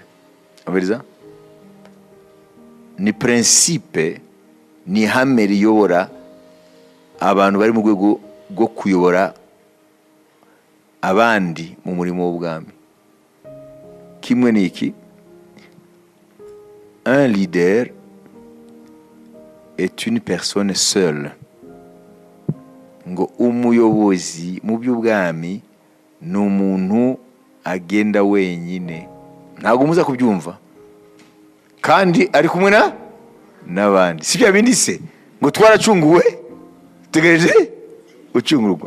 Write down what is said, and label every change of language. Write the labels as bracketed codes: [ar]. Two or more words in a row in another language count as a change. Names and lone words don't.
[rw] Abariza? Ni principe, ni ihame riyobora abantu bari mu rwego rwo kuyobora abandi mu murimo w'ubwami. Kimwe ni iki? [fr] Un leader est une personne seule. [rw] Ngo umuyobozi mu by'ubwami ni umuntu agenda wenyine, ntabwo muza kubyumva, kandi ari kumwe n'abandi. Si bya bindi se ngo twaracunguwe tegereje ucungurwa.